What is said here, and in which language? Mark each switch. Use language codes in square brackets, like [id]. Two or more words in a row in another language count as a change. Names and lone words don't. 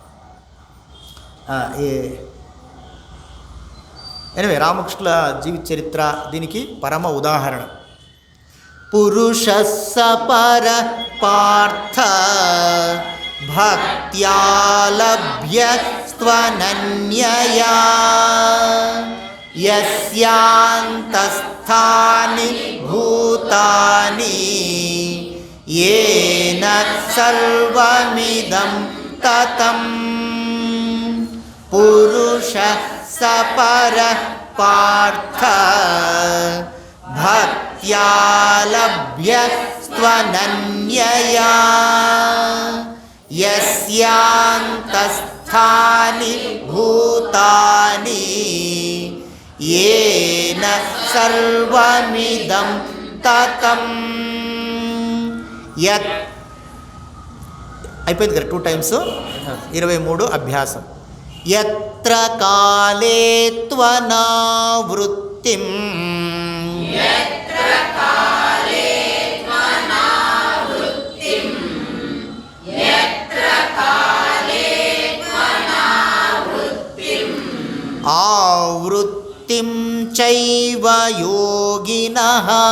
[te] ఎనివే, రామకృష్ణుల జీవిత చరిత్ర దీనికి పరమ ఉదాహరణ. [sa] పురుషస్స పర పార్థ భక్త్యాలభ్యస్త్వనన్యయా యస్యాంతస్థాని భూతాని येन सर्वमिदं ततं पुरुषः स परः पार्थ भक्त्या लभ्यस्त्वनन्यया यस्यान्तस्थानि भूतानि येन सर्वमिदं ततं. [te] అయిపోయింది కదా 2 times 23 అభ్యాసం. [sa] యత్ర కాలే త్వనావృత్తిం ఆవృత్తిం చైవ యోగినః